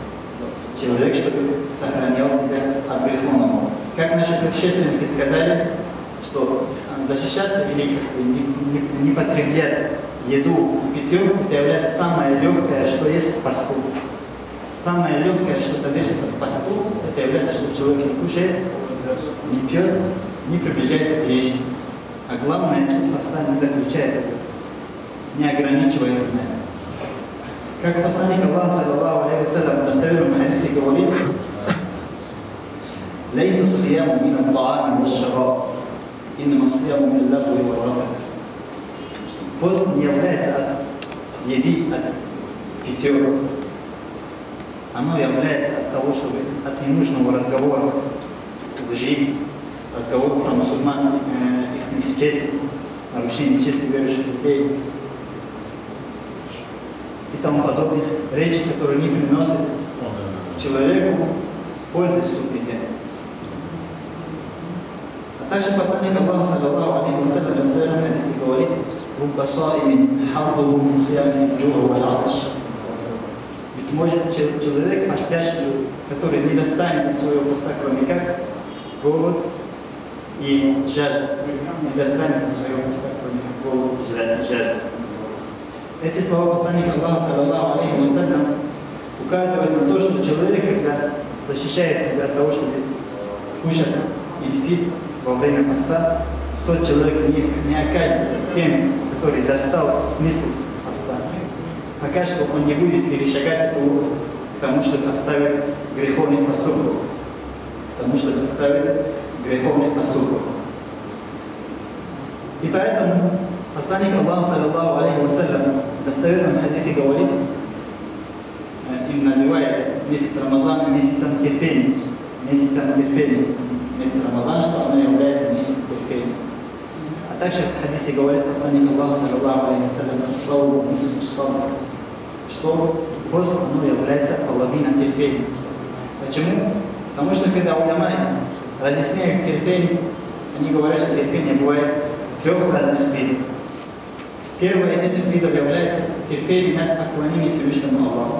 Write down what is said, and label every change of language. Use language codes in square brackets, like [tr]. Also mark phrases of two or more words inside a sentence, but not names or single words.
[ru] Как наши предшественники сказали, что защищаться или не потреблять еду и питье, это является самое легкое, что есть в посту. Самое легкое, что содержится в посту, это является, что человек не кушает, не пьет, не приближается к женщине. А главное, суть поста не заключается, не ограничивается на это. Как посланник Аллаха, [ar] صلى الله عليه وسلم, [ru] в достоверном хадисе говорит: [ar] «ليس الصيام من الطعام والشراب، إنما الصيام من اللغو والرفث». [ru] Пост не является от еды, от питье, оно является от того, чтобы от ненужного разговора, лжи, разговора про мусульман, их честь, нарушение чести верующих людей и тому подобных речей, которые не приносят человеку пользы в судный день. А также посланник Аллаха, [ar] صلى الله عليه وسلم, [ru] в своем хадисе говорит: [ar] «رب صائم حظه من صيامه الجوع والعطش». [ru] Ведь может человек, постящий, который не достанет от своего поста, кроме как голод и жажда. Не достанет от своего поста, кроме как голод и жажда. Эти слова посланника Аллаха, [ar] صلى الله عليه وسلم, [ru] указывают на то, что человек, когда защищает себя от того, чтобы кушать или пить во время поста, тот человек не окажется тем, который достал смысл поста. Пока что он не будет перешагать эту уровень к тому, чтобы оставить греховных поступков. К тому, чтобы оставить греховных поступков. И поэтому посланник Аллаха, [ar] صلى الله عليه وسلم, [ru] в достоверном хадисе говорит, и называет месяц Рамадан месяцем терпения. Месяцем терпения. Месяц Рамадан, что оно является месяцем терпения. А также в хадисе говорит посланник Аллаха, [ar] صلى الله عليه وسلم, الصوم نصف الصبر, [ru] что пост оно является половиной терпения. Почему? Потому что когда уламаи разъясняют терпение, они говорят, что терпение бывает трех разных видов. Первое из этих видов является терпение над поклонением Всевышнему Аллаху.